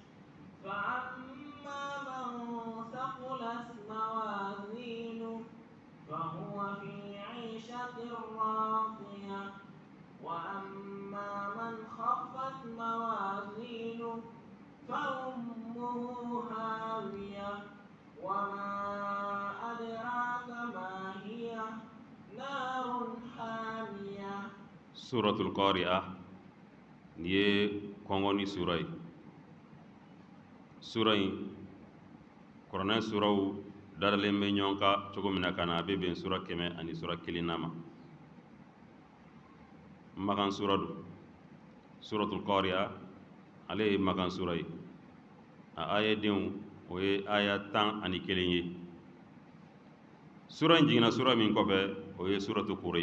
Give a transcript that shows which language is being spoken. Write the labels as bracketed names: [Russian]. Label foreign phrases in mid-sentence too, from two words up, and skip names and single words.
[Arabic] فأما من ثقلت موازينه فهو في عيشة راضية وأما من خفت موازينه فأمه هاوية وما أدراك ما هي نار حامية [Bambara] سورة القارعة ni ye kɔngɔ ni sura ye sura in kuranɛ suraw dadalen bɛ ɲɔgɔn kan cogo min na ka na a bɛ bɛn sura 100 ani sura 1 ma makan sura don suratul qari'a ale ye makan sura ye a ayadenw o ye aya 11 ye sura in jiginna sura min kɔfɛ o ye suratul